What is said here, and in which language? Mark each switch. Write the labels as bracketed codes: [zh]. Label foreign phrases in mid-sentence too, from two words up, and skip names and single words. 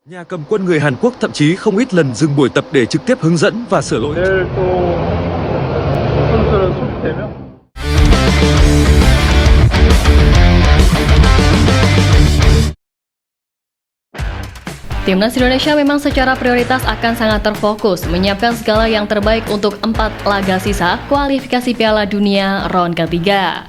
[vi] Nhà cầm quân người Hàn Quốc thậm chí không ít lần dừng buổi tập để trực tiếp hướng dẫn và sửa lỗi. [ko] 내일 또 선수들은 소집되면 [id] Timnas Indonesia memang secara prioritas akan sangat terfokus menyiapkan segala yang terbaik untuk 4 laga sisa kualifikasi Piala Dunia round ketiga.